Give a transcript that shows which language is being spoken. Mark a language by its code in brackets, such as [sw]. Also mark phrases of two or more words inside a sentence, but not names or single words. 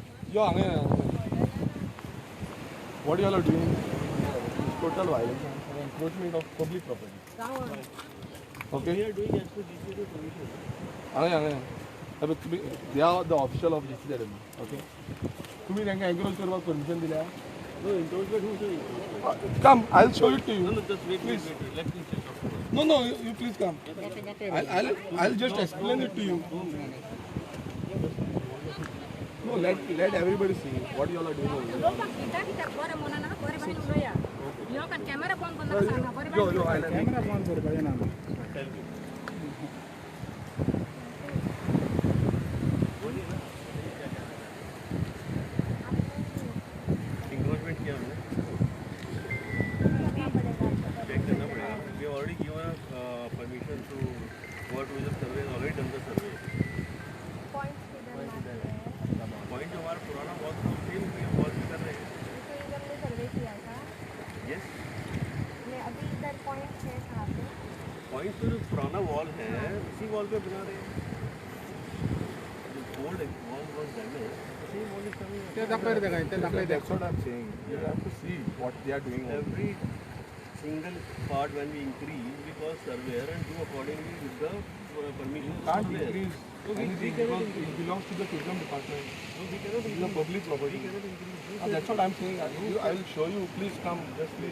[en] Yo, what you all are doing is total violence and encroachment of public property. Okay? We are doing as per GCD permission. They are the official of GCZ. Okay? [kok] तुम्ही त्यांना एन्क्रोच करपाक परमिशन दिल्या? [en] No, endorsement, who said endorsement? Come, I'll show it to you. No, just wait. Let me check out. No, you please come. I'll just explain it to you. No, let everybody see what you all are doing over here. [kok] लोकांक कित्याक कित्याक बरें म्हणना बरें बाशेन उलया ह्यो काय कॅमेरा बंद करनाका सांगना बरें [en] Yo, [kok] बाशेन [en] I'll [kok] कॅमेरा बंद करपाचें ना [hi] Endorsement किया हमने. Check करना पड़ेगा. [en] We have already given permission to what we have survey. Already done the survey. [hi] Point जो हमारा पुराना वॉल था [en] same wall [hi] भी कर रहे हैं. [en] Yes. [hi] पॉइंट तो जो पुराना वॉल है उसी वॉल पे बना रहे हैं. जो [en] old wall was damage same wall is coming. [kok] ते दाखयता काय ते दाखयता [en] That's what I'm saying. You have to see what they are doing. Every single part when we increase we call surveyor and do accordingly with the permission. Can't increase anything because it belongs to the tourism department. No, we cannot It's a public property. That's what I'm saying. I will show you. Please come. Just please.